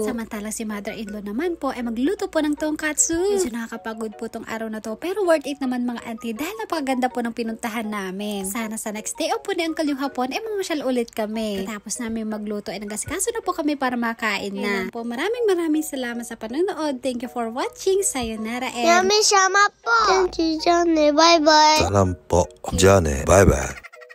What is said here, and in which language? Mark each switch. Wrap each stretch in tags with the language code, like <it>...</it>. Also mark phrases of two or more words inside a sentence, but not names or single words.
<tl>Samantalang si mother-in-law naman po ay magluto po ng tonkatsu. Medyo nakakapagod po tong araw na to pero</tl> <en>worth it</en> <tl>naman mga auntie dahil napakaganda po ng pinuntahan namin. Sana sa</tl> <en>next day off</en> <tl>po ni Uncle yung hapon ay mamasyal ulit kami. Tapos namin magluto ay nagasikaso na po kami para makain na. Po, maraming salamat sa panonood.</tl> <en>Thank you for watching. Sayonara and... Yami sama po. Bye bye.</en> <tl>Salam po.</tl> <ja>じゃあね。バイバイ。</ja>